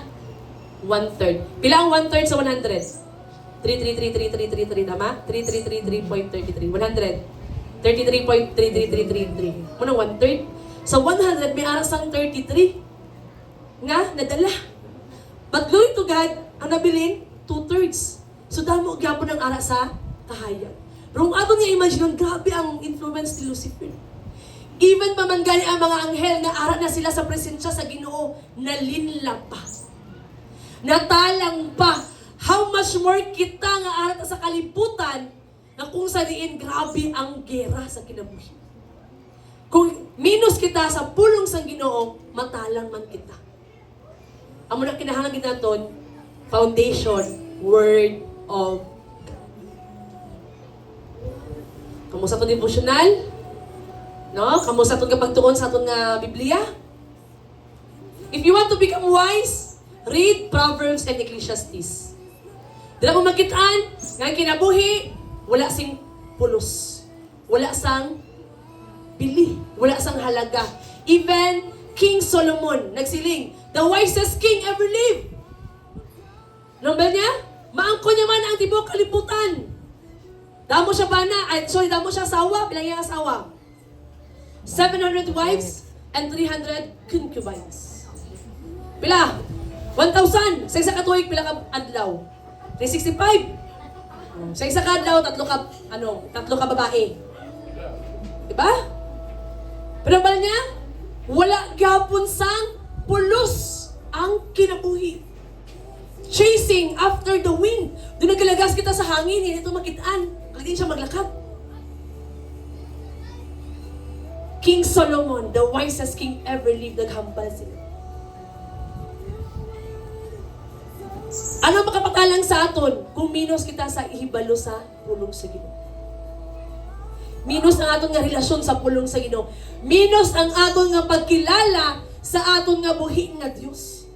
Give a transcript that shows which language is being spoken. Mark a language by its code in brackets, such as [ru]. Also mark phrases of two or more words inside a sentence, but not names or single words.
[hil] 1/3. Pila ang 1/3 sa 100? 3333333 tama? 3333.33 100 33.33333 muna 1/3 sa 100 may aras ang 33 nga nadala, [en] but glory to God [hil] ang nabilin 2/3 so damo gyapon ang ara sa kahayag. Pero kung ato niya imagine grabe ang influence ni Lucifer. Even pa man gani ang mga anghel nga ara na sila sa presensya sa Ginoo, nalinla pa, natalang pa. [en] How much more [hil] kita nga arat sa kalibutan na kung sa diin grabe ang gera sa kinabuhi. Kung minus kita sa pulong sang Ginoo, matalang man kita. Amo na kinahanglan kita naton foundation, [en] Word of God. [hil] Kamusta to devotional? No? Kamusta to pagtuon sa aton nga Biblia? [en] If you want to become wise, read Proverbs and Ecclesiastes. [hil] Dila mo makitaan, nga kinabuhi, wala sing pulos. Wala sang bili. Wala sang halaga. Even King Solomon, nagsiling, [en] the wisest king ever lived. [hil] Ano ba niya? Maangko niya man ang tibok kalibutan. Damo siya damo siya asawa, bilang yung asawa. [en] 700 wives and 300 concubines. [hil] Pila? 1,000. Sa isa katuig, pila ka adlaw? 365. Sa isa ka adlaw, tatlo ka babae. Diba? Pero ba niya? Wala gyapon sang pulos ang kinabuhi. [en] Chasing after the wind. [hil] Doon nagalagas kita sa hangin, hindi ito makitaan. Hindi siya maglakad. King Solomon, [en] the wisest king ever lived, [hil] naghambal sila. Ano makapatalang sa aton kung minus kita sa ihibalo sa pulong sa Ginoo? Minus ang aton nga relasyon sa pulong sa Ginoo. Minus ang aton nga pagkilala sa aton nga buhi nga Dios.